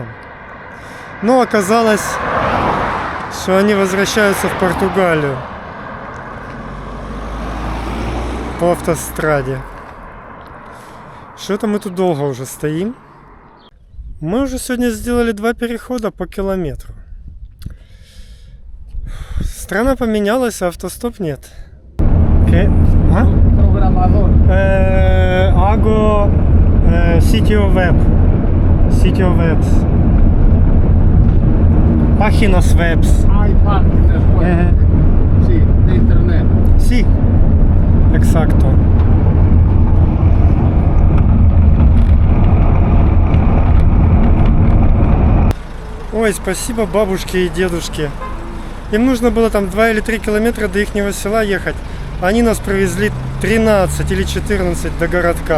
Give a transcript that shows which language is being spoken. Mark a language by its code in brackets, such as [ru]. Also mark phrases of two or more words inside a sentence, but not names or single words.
[ru] Но оказалось, что они возвращаются в Португалию по автостраде. Что-то мы тут долго уже стоим. Мы уже сегодня сделали 2 перехода по километру. Страна поменялась, а автостоп нет. [es] Ago Sitio Web. Sitio Web. Páginas webs. Hai páginas web. Sí, de internet. Sí, exacto. [ru] Ой, спасибо бабушке и дедушке. Им нужно было там 2 или 3 километра до ихнего села ехать. Они нас провезли 13 или 14 до городка.